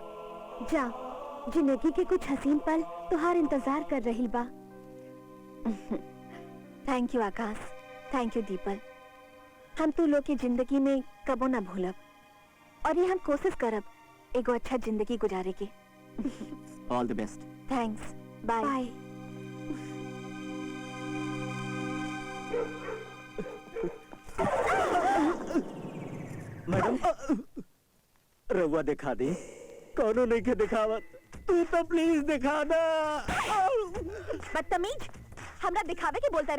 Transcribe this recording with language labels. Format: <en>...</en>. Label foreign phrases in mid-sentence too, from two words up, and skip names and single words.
<bho>जा, जिंदगी के कुछ हसीन पल तुहार इंतजार कर रही बा।</bho> <en>thank you Aakash, thank you Deepal.</en> <bho>हम तू लोग की जिंदगी में कबो ना भूलब और ये हम कोशिश करब एगो अच्छा जिंदगी गुजारे के।</bho> <en>all the best. thanks, bye.</en> <bho>मैडम, रउआ दिखा दे। कौनो नहीं के दिखावत, तू तो प्लीज दिखा दे। बदतमीज, हमरा दिखावे के बोलता रे?</bho>